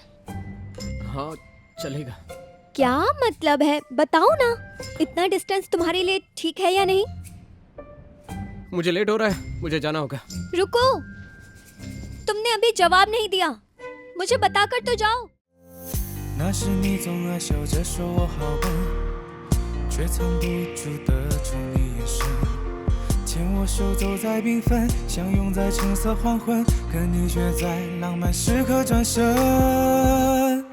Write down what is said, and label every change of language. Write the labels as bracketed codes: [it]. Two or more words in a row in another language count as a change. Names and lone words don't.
[hi] हाँ, चलेगा। क्या मतलब है, बताओ ना। इतना डिस्टेंस तुम्हारे लिए ठीक है या नहीं? मुझे लेट हो रहा है, मुझे जाना होगा। रुको, तुमने अभी जवाब नहीं दिया। मुझे बताकर तो जाओ। [zh] 那时你总爱笑着说我好笨，却藏不住的宠溺眼神，牵我手走在缤纷，相拥在橙色黄昏，可你却在浪漫时刻转身。